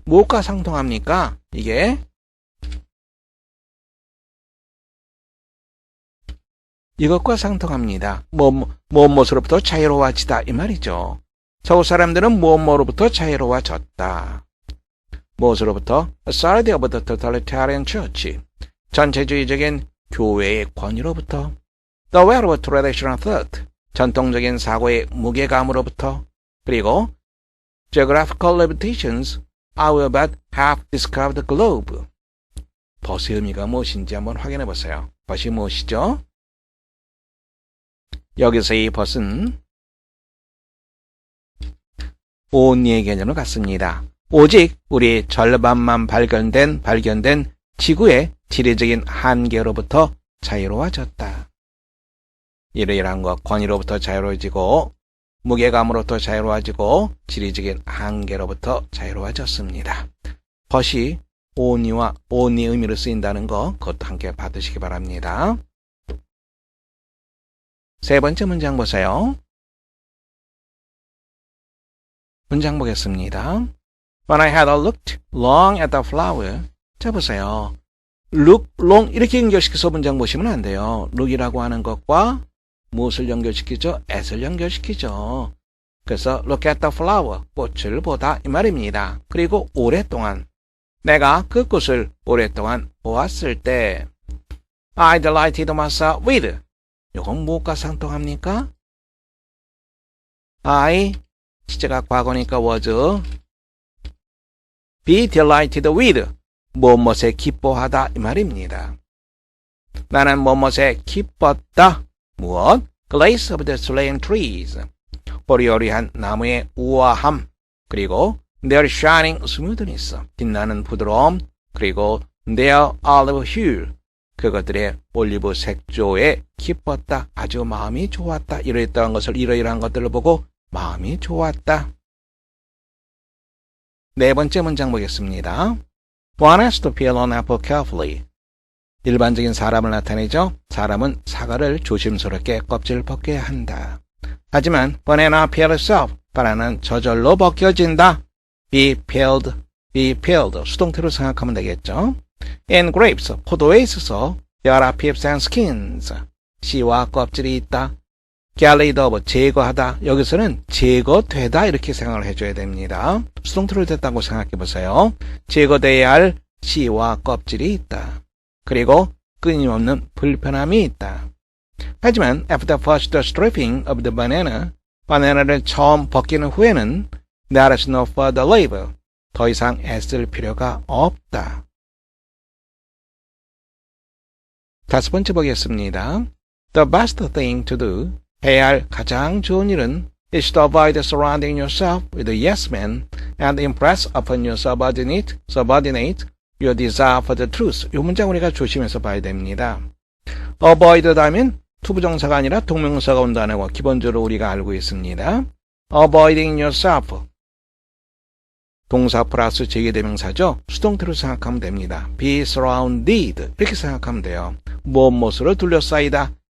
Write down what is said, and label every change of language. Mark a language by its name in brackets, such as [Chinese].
[Korean] 무엇과 상통합니까? 이게 이것과 상통합니다. 무엇으로부터 자유로워지다 이 말이죠. 서구 사람들은 무엇으로부터 자유로워졌다. 무엇으로부터? [English] Authority of the totalitarian church. [Korean] 전체주의적인 교회의 권위로부터. [English] The weight of traditional thought. [Korean] 전통적인 사고의 무게감으로부터. [English] 그리고 Geographical limitations. Our but have discovered the globe. [Korean] 벗의 의미가 무엇인지 한번 확인해 보세요. 벗이 무엇이죠? 여기서 이 벗은 only의 개념을 갖습니다. 오직 우리 절반만 발견된 지구의 지리적인 한계로부터 자유로워졌다. 이러이러한 것, 권위로부터 자유로워지고 무게감으로부터 자유로워지고 지리적인 한계로부터 자유로워졌습니다. 벗이 only와 only 의미로 쓰인다는 거 그것도 함께 받으시기 바랍니다. 세 번째 문장 보세요. 문장 보겠습니다. [English] When I had looked long at the flower. [Korean] 자 보세요. look long 이렇게 연결시켜서 문장 보시면 안 돼요. look이라고 하는 것과 무엇을 연결시키죠? at을 연결시키죠. [English] 그래서 look at the flower. [Korean] 꽃을 보다 이 말입니다. 그리고 오랫동안 내가 그 꽃을 오랫동안 보았을 때 [English] I delighted myself with. [Korean] 이건 무엇과 상통합니까? I 시제가 과거니까 [English] was be delighted with [Korean] 무엇에 기뻐하다 이 말입니다. 나는 무엇에 기뻤다. 무엇? [English] Grace of the slain trees [Korean] 호리호리한 나무의 우아함 그리고 [English] their shining smoothness [Korean] 빛나는 부드러움 그리고 [English] their olive hue [Korean] 그것들의 올리브 색조에 기뻤다. 아주 마음이 좋았다. 이러이러한 것들을 보고 마음이 좋았다. 네 번째 문장 보겠습니다. [English] One has to peel an apple carefully. [Korean] 일반적인 사람을 나타내죠. 사람은 사과를 조심스럽게 껍질을 벗겨야 한다. [English] 하지만 banana peel itself. [Korean] 바나나는 저절로 벗겨진다. be peeled. 수동태로 생각하면 되겠죠. [English] In grapes, [Korean] 포도에 있어서 [English] there are pips and skins. [Korean] 씨와 껍질이 있다. [English] get rid of, [Korean] 제거하다. 여기서는 제거되다 이렇게 생각을 해줘야 됩니다. 수동태로 됐다고 생각해 보세요. 제거돼야 할 씨와 껍질이 있다. 그리고 끊임없는 불편함이 있다. [English] 하지만 after first stripping of the banana, [Korean] 바나나를 처음 벗기는 후에는 [English] there is no further labor. [Korean] 더 이상 애쓸 필요가 없다. 다섯 번째 보겠습니다. [English] The best thing to do, [Korean] 해야 할 가장 좋은 일은 [English] is to avoid surrounding yourself with yes men and impress upon your subordinate your desire for the truth. [Korean] 이 문장 우리가 조심해서 봐야 됩니다. avoid다 하면 투부정사가 아니라 동명사가 온다는 거 기본적으로 우리가 알고 있습니다. [English] avoiding yourself. [Korean] 동사 플러스 제기대명사죠. 수동태로 생각하면 됩니다. be surrounded 이렇게 생각하면 돼요. 무엇으로 둘러싸이다.